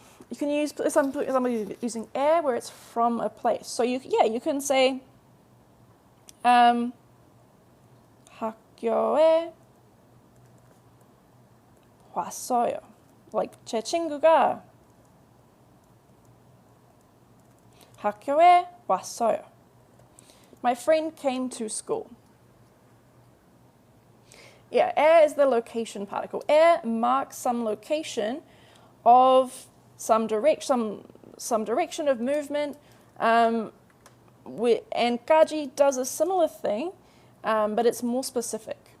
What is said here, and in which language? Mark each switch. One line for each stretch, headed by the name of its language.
English: You can use somebody using 에 where it's from a place. So you can say
Korean: 학교에 왔어요. Like 제 친구가 학교에 왔어요.
English: My friend came to school. Yeah, 에 is the location particle. 에 marks some location of some direction of movement, and 까지 does a similar thing, but it's more specific.